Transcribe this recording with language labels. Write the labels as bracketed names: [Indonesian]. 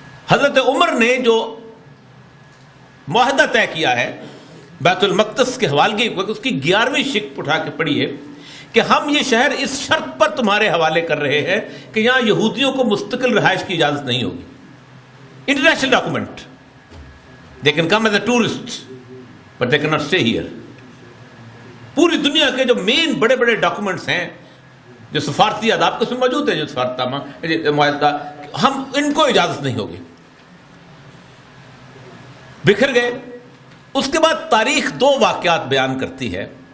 [Urdu] حضرت عمر نے جو معاہدہ طے کیا ہے بیت المقدس کے حوالے کی، اس کی 11ویں شق اٹھا کے پڑھی ہے کہ ہم یہ شہر اس شرط پر تمہارے حوالے کر رہے ہیں کہ یہاں یہودیوں کو مستقل رہائش کی اجازت نہیں ہوگی. International document. [English] They can come as a tourist, but they cannot stay here. [Urdu] پوری دنیا کے جو مین بڑے بڑے ڈاکومنٹس ہیں جو سفارتی آداب کے اس میں موجود ہیں، جو سفارتی معاہدہ، ہم ان کو اجازت نہیں ہوگی. بکھر گئے. اس کے بعد تاریخ 2 واقعات بیان کرتی ہے.